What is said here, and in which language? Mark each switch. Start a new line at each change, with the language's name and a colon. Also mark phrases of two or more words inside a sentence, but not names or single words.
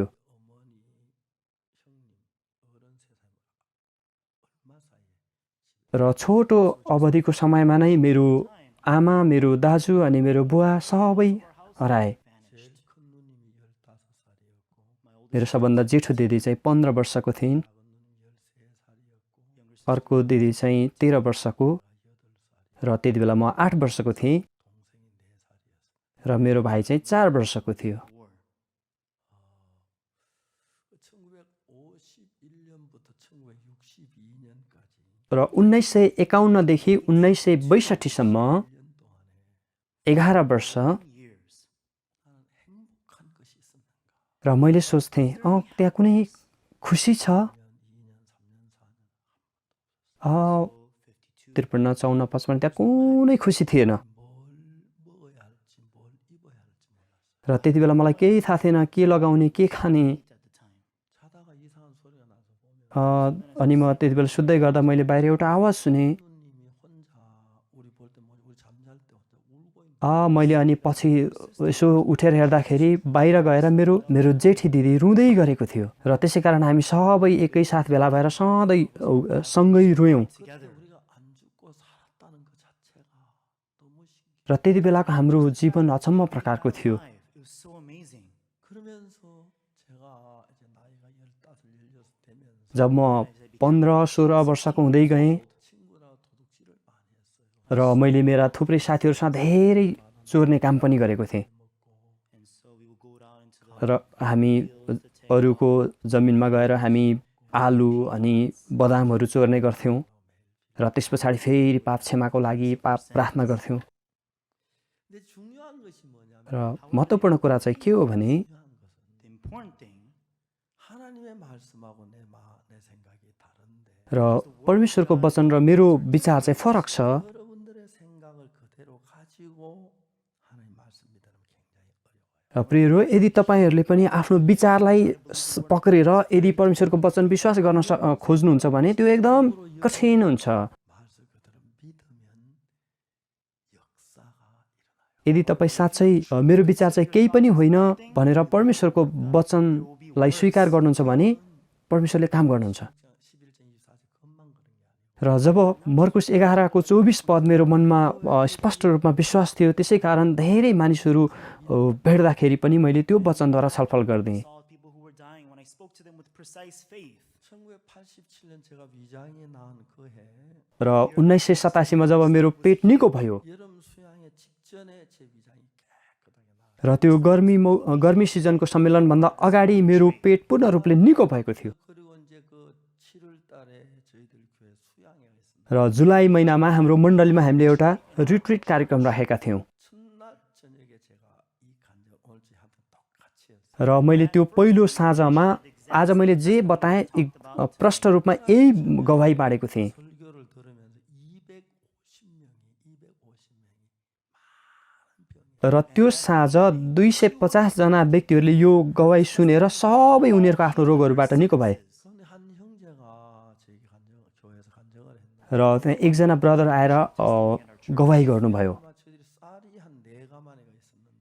Korean: 어머니, 형님, 어른 세상에 얼마 사이에
Nepali: र छोटो अवधिको समयमा नै मेरो आमा, मेरो दाजु अनि मेरो बुवा सबै हराए।
Korean: 제일 큰 누님이 15살이었고
Nepali: मेरो सबभन्दा जेठो दिदी चाहिँ 15 वर्षको थिइन्,
Korean: 작은 누님 13살이었고
Nepali: अर्को दिदी चाहिँ 13 वर्षको
Korean: 8살,
Nepali: र त्यति बेला म 8 वर्षको थिएँ
Korean: 동생이 4살이었습니다.
Nepali: र मेरो भाइ चाहिँ 4 वर्षको थियो।
Korean: 1951년부터 1962년까지
Nepali: र 1951 देखि 1962 सम्म
Korean: 1년 동안에
Nepali: 11 वर्ष
English: years.
Korean: 나는 행복한 것이 있었는가?
Nepali: र मैले सोच्थेँ त्यहाँ कुनै खुसी छ?
Korean: 2년, 2년, 3년, 4년
Nepali: 53, 54, 55 त्यहाँ कुनै खुसी थिएन।
Korean: 뭘 먹어야 할지 뭘 입어야 할지 몰랐어요.
Nepali: र त्यति बेला मलाई केही थाहा थिएन, के लगाउने, के खाने।
English: At the time.
Korean: 자다가 이상한 소리가 나서 보면
Nepali: अनि म त्यति बेला सुत्दै गर्दा मैले बाहिर एउटा आवाज सुने।
Korean: 누님이 혼자 우리 볼 때 우리 잠잘 때 혼자 울고 있는
Nepali: मैले अनि पछि यसो उठेर हेर्दाखेरि बाहिर गएर मेरो जेठी दिदी रुँदै गरेको थियो। र त्यसै कारण हामी सबै एकैसाथ भेला भएर सधैँ सँगै रोयौँ।
English: Together.
Korean: 우리가 안 죽고 살았다는 것 자체가 너무 신기해.
Nepali: र त्यति बेलाको हाम्रो जीवन अचम्म प्रकारको थियो।
English: Life. It was so amazing.
Korean: 그러면서 제가 이제 나이가 15, 16 되면서
Nepali: जब म 15, 16 वर्षको हुँदै गएँ
Korean: 친구랑 도둑질을 많이 했어요.
Nepali: र मैले मेरा थुप्रै साथीहरूसँग धेरै चोर्ने काम पनि गरेको थिएँ।
English: And so we would go out into the
Nepali: र हामी अरूको जमिनमा गएर हामी आलु अनि बदामहरू चोर्ने गर्थ्यौँ र त्यस पछाडि फेरि पाप क्षमाको लागि पाप प्रार्थना गर्थ्यौँ।
Korean: 근데 중요한 것이 뭐냐면
Nepali: र महत्त्वपूर्ण कुरा चाहिँ के हो भने
Korean: 중요한 것은
English: the important thing
Korean: 하나님의 말씀하고 내 생각이 다른데
Nepali: र परमेश्वरको वचन र मेरो विचार चाहिँ फरक छ।
Korean: 여러분들의 생각을 그대로 가지고 하나님 말씀 믿으면 굉장히 어려워요.
Nepali: प्रियहरू, यदि तपाईँहरूले पनि आफ्नो विचारलाई पक्रेर यदि परमेश्वरको वचन विश्वास गर्न खोज्नुहुन्छ भने त्यो एकदम कठिन हुन्छ।
Korean: 말씀 그대로 믿으면 역사가 일어나요.
Nepali: यदि तपाईँ साँच्चै मेरो विचार चाहिँ केही पनि होइन भनेर परमेश्वरको वचनलाई स्वीकार गर्नुहुन्छ भने परमेश्वरले काम गर्नुहुन्छ।
Korean: 11장 24절 그것만 그런 게 아니에요.
Nepali: र जब मर्कुस 11को 24 पद मेरो मनमा स्पष्ट रूपमा विश्वास थियो, त्यसै कारण धेरै मानिसहरू भेट्दाखेरि पनि मैले त्यो वचनद्वारा छलफल गर्दिएँ।
English: saw people who were dying when I spoke to them with precise faith.
Korean: 1987년 제가 위장이 나은 그 해
Nepali: र 1987मा जब मेरो पेट निको भयो
Korean: 여름 수양의 직전에 제 위장이 깨끗하게 나아요.
Nepali: र त्यो गर्मी सिजनको सम्मेलनभन्दा अगाडि मेरो पेट पूर्ण रूपले निको भएको थियो।
Korean: 그리고 이제 그 7월 달에 저희들 교회 수양회가 있습니다.
Nepali: र जुलाई महिनामा हाम्रो मण्डलीमा हामीले एउटा रिट्रिट कार्यक्रम राखेका थियौँ
Korean: 첫날 저녁에 제가 이 간증 오늘 하여튼 똑같이 했어요.
Nepali: र मैले त्यो पहिलो साँझमा आज मैले जे बताएँ प्रष्ट रूपमा यही गवाही बाँडेको थिएँ।
Korean: 설교를 들으면서 250명이 많은 병이
Nepali: र त्यो साँझ 250 जना व्यक्तिहरूले यो गवाही सुनेर सबै उनीहरूको आफ्नो रोगहरूबाट निको भए।
Korean: 그런데 한 형제가 저희 교회에서 간증을 했는데
Nepali: र त्यहाँ एकजना ब्रदर आएर गवाही गर्नुभयो
Korean: 아마 저희들이 쌀이 한 4가마니가 있었는데